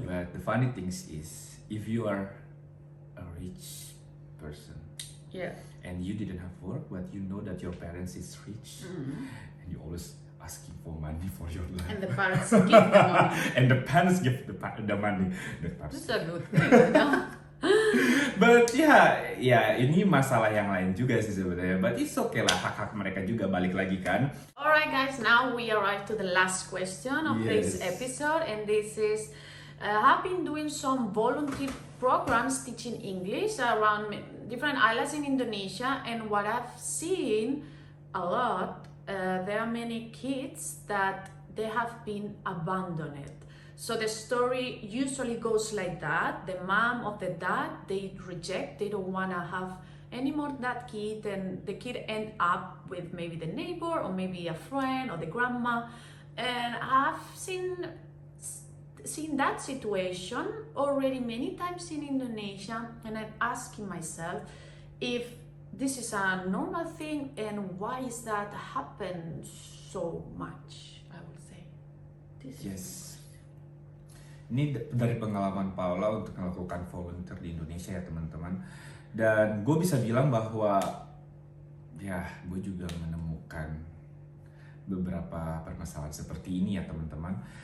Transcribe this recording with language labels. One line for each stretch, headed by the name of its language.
English: But the funny thing is, if you are a rich person, and you didn't have work, but you know that your parents is rich, and you always asking for money for your life. And the parents give the money. And the parents give the money. This is a good thing, no?
Indonesian: But ya ini masalah yang lain juga sih sebenarnya.
English: But it's okay
Indonesian: lah, hak-hak mereka juga balik lagi kan.
English: Alright guys, now we arrive to the last question of this episode, and this is I've been doing some volunteer programs teaching English around different islands in Indonesia, and what I've seen a lot, there are many kids that they have been abandoned. So the story usually goes like that. The mom or the dad, they reject, they don't want to have any more that kid, and the kid end up with maybe the neighbor or maybe a friend or the grandma. And I've seen that situation already many times in Indonesia, and I'm asking myself if this is a normal thing and why is that happen so much, I would say. Yes.
Indonesian: Ini dari pengalaman Paula untuk melakukan volunteer di Indonesia ya teman-teman. Dan gue bisa bilang bahwa ya gue juga menemukan beberapa permasalahan seperti ini ya teman-teman.